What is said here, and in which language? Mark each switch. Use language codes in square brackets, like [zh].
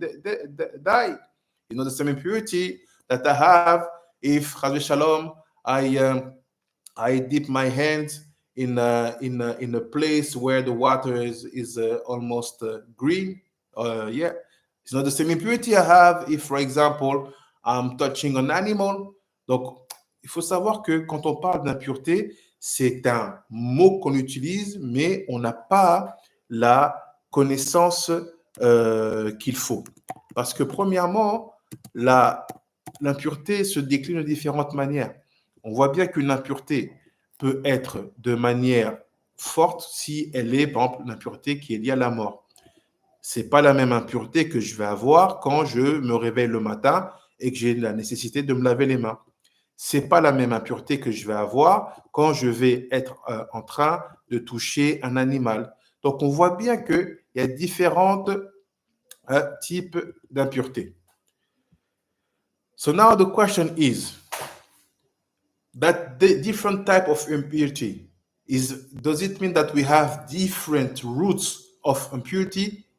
[en] It's not the same impurity that I have if, Chazé Shalom, I dip my hands in a place where the water is almost green. It's not the same impurity I have if, for example, I'm touching an animal. [fr] Donc, il faut savoir que quand on parle d'impureté, c'est un mot qu'on utilise, mais on n'a pas la connaissance qu'il faut. Parce que premièrement, l'impureté se décline de différentes manières. On voit bien qu'une impureté peut être de manière forte si elle est, par exemple, l'impureté qui est liée à la mort. Ce n'est pas la même impureté que je vais avoir quand je me réveille le matin et que j'ai la nécessité de me laver les mains. Ce n'est pas la même impureté que je vais avoir quand je vais être en train de toucher un animal. Donc, on voit bien qu'il y a différents types d'impureté. [en] So now the question is, that the different type of impurity does it mean that we have different roots of impurity?